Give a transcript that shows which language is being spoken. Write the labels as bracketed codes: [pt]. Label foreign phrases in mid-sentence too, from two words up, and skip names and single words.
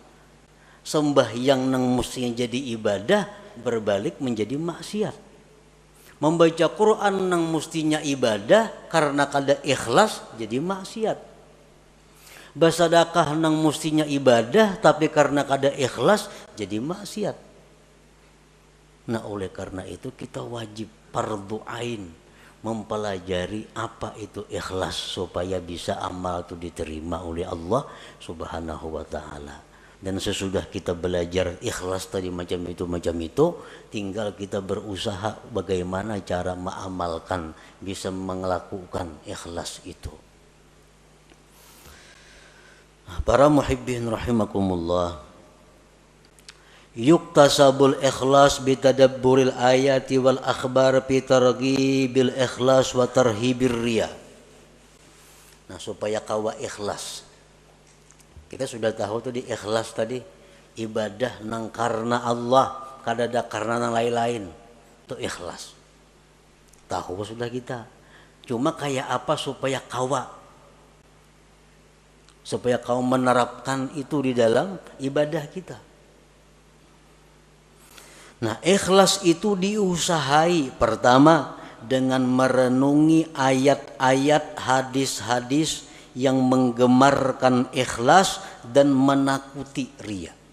[bjn] Sembahyang nang mestinya jadi ibadah berbalik menjadi maksiat. Membaca Quran nang mestinya ibadah karena kada ikhlas jadi maksiat. Bersedekah nang mestinya ibadah tapi karena kada ikhlas jadi maksiat. [id] Nah oleh karena itu kita wajib fardhu ain mempelajari apa itu ikhlas supaya bisa amal itu diterima oleh [ar] الله سبحانه وتعالى. [id] Dan sesudah kita belajar ikhlas tadi macam itu, tinggal kita berusaha bagaimana cara mengamalkan, bisa melakukan ikhlas itu. Nah, Para muhibbin [ar] رحمكم الله يكتسب الإخلاص بتدبر الآيات والأخبار في ترغيب الإخلاص وترهيب الرياء. [bjn] Nah, supaya kawa ikhlas, kita sudah tahu tuh di ikhlas tadi ibadah nang karena Allah, kadada karena nang lain-lain, itu ikhlas. Tahu sudah kita. Cuma kayak apa supaya kau menerapkan itu di dalam ibadah kita. [id] Nah, ikhlas itu diusahai pertama dengan merenungi ayat-ayat, hadis-hadis yang menggemarkan ikhlas dan menakuti riya.